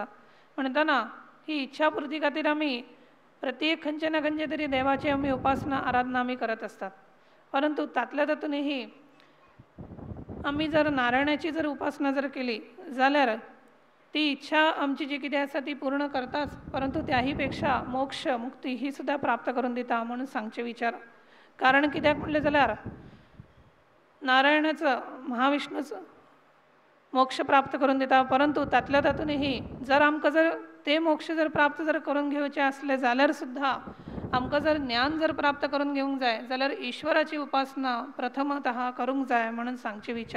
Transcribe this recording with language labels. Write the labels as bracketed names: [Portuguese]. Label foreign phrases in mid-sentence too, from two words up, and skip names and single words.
[Konkani] म्हणटना ही इच्छा पुर्ती खातीर आमी प्रत्येक खंयचे ना खंयचे तरी देवाची आमी उपासना आराधना आमी करत आसतात. परंतु तातल्या तातूंतही आमी जर नारायणाची जर उपासना जर केली जाल्यार ती इच्छा आमची जी कितें आसा ती पूर्ण करताच. परंतु त्याही पेक्षा मोक्ष मुक्ती ही सुद्धा प्राप्त करून दिता म्हणून सांगचे विचार. कारण कित्याक म्हणलें जाल्यार नारायणाचं महाविष्णूचं मोक्ष प्राप्त करून दिता. परंतु तातल्या तातूंतही जर आमकां जर ते मोक्ष जर प्राप्त जर करून घेवचे असले जाल्यार सुद्धा आमकां जर ज्ञान जर प्राप्त करून घेवंक जाय जाल्यार ईश्वराची उपासना प्रथमतः करूंक जाय म्हणून सांगचे विचार.